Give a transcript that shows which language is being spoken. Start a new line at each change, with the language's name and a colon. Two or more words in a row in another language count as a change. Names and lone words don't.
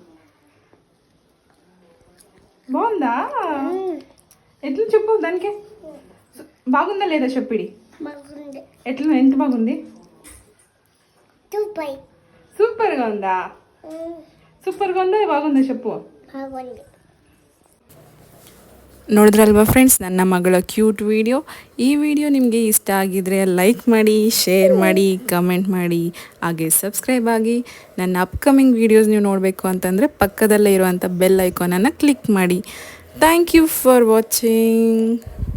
Telugu: బాగుందా? ఎట్లా చెప్పు దానికి? బాగుందా లేదా చెప్పిడి. ఎట్లా? ఎంత బాగుంది? సూపర్గా ఉందా? సూపర్గా ఉందా బాగుందా చెప్పు.
Kannada: ನೋಡಿದ್ರಲ್ವಾ ಫ್ರೆಂಡ್ಸ್ ನನ್ನ ಮಗಳ
English: cute video.
Kannada: ಈ ವಿಡಿಯೋ ನಿಮಗೆ ಇಷ್ಟ ಆಗಿದ್ರೆ ಲೈಕ್ ಮಾಡಿ, ಶೇರ್ ಮಾಡಿ, ಕಮೆಂಟ್ ಮಾಡಿ, ಹಾಗೆ ಸಬ್ಸ್ಕ್ರೈಬ್ ಆಗಿ. ನನ್ನ
English: upcoming videos
Kannada: ನೀವು ನೋಡಬೇಕು ಅಂತಂದರೆ ಪಕ್ಕದಲ್ಲೇ ಇರುವಂಥ
English: bell icon
Kannada: ಕ್ಲಿಕ್ ಮಾಡಿ.
English: Thank you for watching.